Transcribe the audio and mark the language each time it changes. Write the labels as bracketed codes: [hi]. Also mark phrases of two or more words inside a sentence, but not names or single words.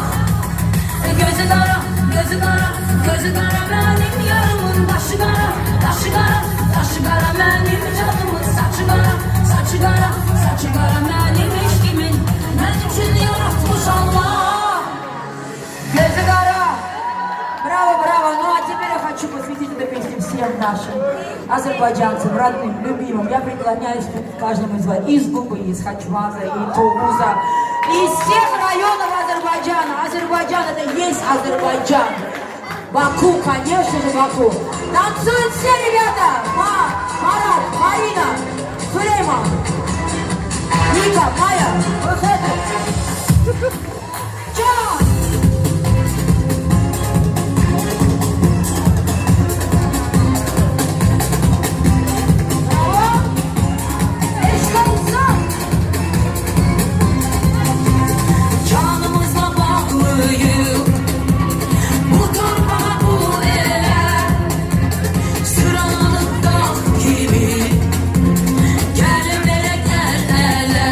[az] Gözü qara, gözü qara, gözü qara mənim yarımın daşı qara, daşı qara, daşı qara mənim canımın saçı qara, saçı qara, saçı qara mənim eşqimin mənim üçün yaratmış Allah. Gözü qara. [ru] Браво, браво. Ну а теперь я хочу посвятить эту песню всем нашим азербайджанцам, родным, любимым. Я преклоняюсь перед каждым из вас, из Губы, из Хачмаза, и Тулуза, из всех районов Азербайджана. Азербайджан это есть Азербайджан. Баку, конечно же, Баку. Танцуют все ребята. Марат, Марина, Сулейман, Ника, Майя, выходит. Чао! [tr] Canımızla bağlıyım, bu torpağa bu ele, sıralanıp dağ gibi, gelin ele gel ele.